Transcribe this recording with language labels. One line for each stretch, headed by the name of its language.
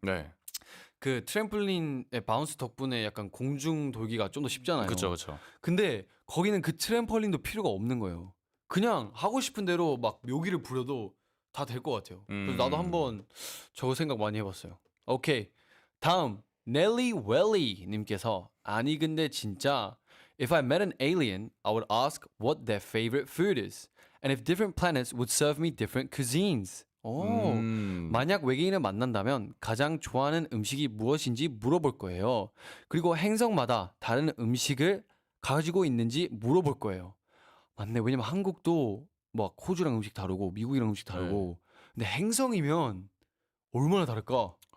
Korean: 네. 그 트램펄린의 바운스 덕분에 약간 공중 돌기가 좀 더 쉽잖아요. 그렇죠. 근데 거기는 그 트램펄린도 필요가 없는 거예요. 그냥 하고 싶은 대로 막 묘기를 부려도 다 될 것 같아요. 그래서 나도 한번 저거 생각 많이 해봤어요. 오케이. 다음 넬리 웰리 님께서 아니 근데 진짜
English: If I met an alien, I would ask what their favorite food is and if different planets would serve me different cuisines.
Korean: 오. 만약 외계인을 만난다면 가장 좋아하는 음식이 무엇인지 물어볼 거예요. 그리고 행성마다 다른 음식을 가지고 있는지 물어볼 거예요. 맞네. 왜냐면 한국도 막 호주랑 음식 다르고 미국이랑 음식 다르고. 근데 행성이면 얼마나 다를까?